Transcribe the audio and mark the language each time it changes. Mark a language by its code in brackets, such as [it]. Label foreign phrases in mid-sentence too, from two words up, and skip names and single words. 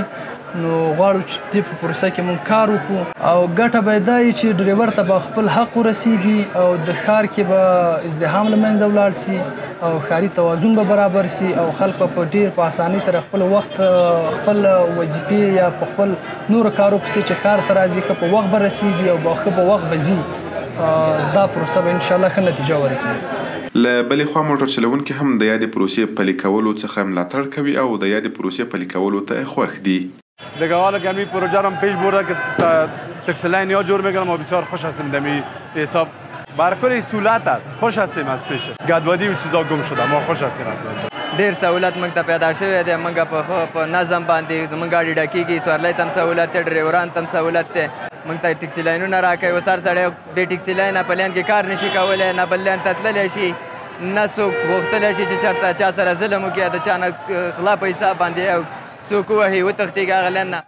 [ps] نو غواړو چې دې په پروسه کې موږ کار وکړو او ګټه به دا وي چې ډریور ته به خپل حق ورسیږي او د ښار کې به ازدحام له منځه ولاړ سي او ښاري توازن به برابر سي او خلک به په ډېر په اسانۍ سره خپل وخت خپل وظیفې یا په خپل نورو کارو پسې چې ښار ته راځي ښه په وخت به رسیږي او ښه په وخت به ځي. دا پروسه به انشاءالله ښه نتیجه ورکړي. له بلې خوا موټر چلونکي هم د یادې پروسې پلي کولو څخه ملاتړ کوي او د یادې پروسې پلي کولو ته خوښ دي. [fa] دیگه حالا که همین پروژه رو پیش برده که تکسی لاین ها جور میکنم و بسیار خوش هستیم دمی حساب برکل سهولت است، خوش هستیم از پیشش. گدوادی و چیزا گم شده، ما خوش هستیم از پیشش. [ps] ډیر سہولت موږ ته پیدا شوی دی. موږ په نظم باندې زموږ ګاډي ډکېږي، سوارلۍ ته هم سهولت دی، ډریورانو ته هم سهولت دی. موږ ته ټکسي لاینونه راکوي. اوس هر سړی د ټکسي لاین په لین کې کار نشي کولی، نه بل لین ته تللی شي، نه څوک غوښتلی شي چې چېرته چا سره ظلم وکړي، د چا نه غلا په حساب باندې څوک ووهي وتښتېږي هغه لین نه.